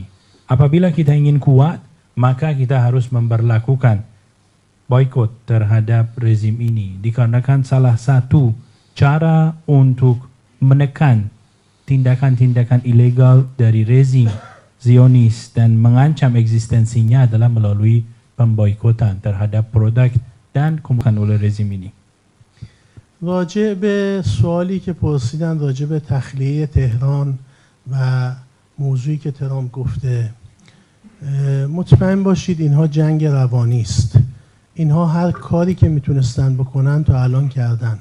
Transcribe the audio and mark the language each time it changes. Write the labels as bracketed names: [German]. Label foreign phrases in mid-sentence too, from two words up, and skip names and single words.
[Indonesian] Apabila kita ingin kuat, maka kita harus memberlakukan boikot terhadap rezim ini, dikarenakan salah satu cara untuk menekan tindakan-tindakan ilegal dari rezim Zionis dan mengancam eksistensinya adalah melalui pemboikotan terhadap produk dan kemudian oleh rezim ini. [Persian] راجع به سوالی که پرسیدن راجع به تخلیه تهران و موضوعی که ترامپ گفته، مطمئن باشید اینها جنگ روانی است. اینها هر کاری که میتونستن بکنن تا الان کردن.